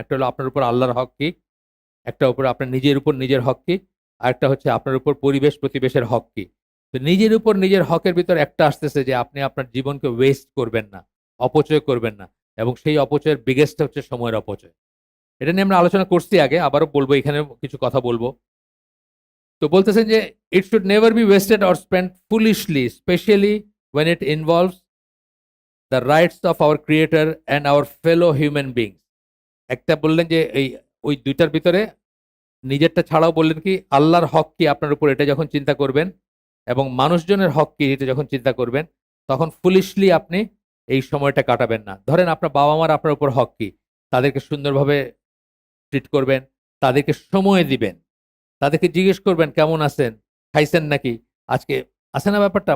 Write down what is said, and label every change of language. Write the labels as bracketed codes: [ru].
[bn] একটা হলো আপনার উপর আল্লাহর হক কি, একটা উপর আপনার নিজের উপর নিজের হক কি, আর একটা হচ্ছে আপনার উপর পরিবেশ প্রতিবেশের হক কি। তো নিজের উপর নিজের হকের ভিতর একটা আসতেছে যে আপনি আপনার জীবনকে ওয়েস্ট করবেন না, অপচয় করবেন না, এবং সেই অপচয়ের বিগেস্ট হচ্ছে সময়ের অপচয়। এটা নিয়ে আমরা আলোচনা করছি আগে, আবারও বলবো, এখানে কিছু কথা বলবো। তো বলতেছেন যে [en] It should never be wasted or spent foolishly, specially when it involves the rights of our creator and our fellow human beings. [bn] একটা বললেন যে ওই দুইটার ভিতরে নিজেরটা ছাড়াও বললেন কি আল্লাহর হক কি আপনার উপর, এটা যখন চিন্তা করবেন এবং মানুষজনের হক কি এটা যখন চিন্তা করবেন, তখন ফুলিশলি আপনি এই সময়টা কাটাবেন না। ধরেন আপনার বাবা মার আপনার উপর হক কি, তাদেরকে সুন্দরভাবে ট্রিট করবেন, তাদেরকে সময় দিবেন, তাদেরকে জিজ্ঞেস করবেন কেমন আছেন, খাইছেন নাকি আজকে, আছে না ব্যাপারটা?